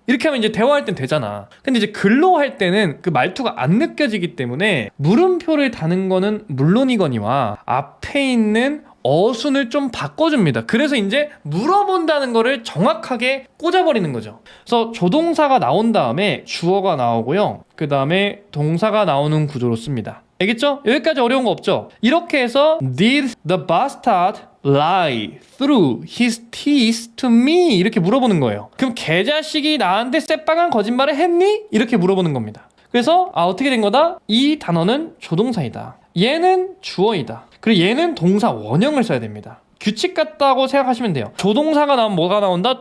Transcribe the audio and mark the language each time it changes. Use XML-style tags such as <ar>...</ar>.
<ko>이렇게 하면 이제 대화할 땐 되잖아. 근데 이제 글로 할 때는 그 말투가 안 느껴지기 때문에 물음표를 다는 거는 물론이거니와 앞에 있는 어순을 좀 바꿔줍니다. 그래서 이제 물어본다는 거를 정확하게 꽂아버리는 거죠. 그래서 조동사가 나온 다음에 주어가 나오고요. 그 다음에 동사가 나오는 구조로 씁니다. 알겠죠? 여기까지 어려운 거 없죠? 이렇게 해서</ko> <en>Did the bastard lie through his teeth to me?</en> <ko>이렇게 물어보는 거예요. 그럼 개자식이 나한테 새빨간 거짓말을 했니? 이렇게 물어보는 겁니다. 그래서 어떻게 된 거다? 이 단어는 조동사이다. 얘는 주어이다. 그리고 얘는 동사 원형을 써야 됩니다. 규칙 같다고 생각하시면 돼요. 조동사가 나오면 뭐가 나온다?</ko>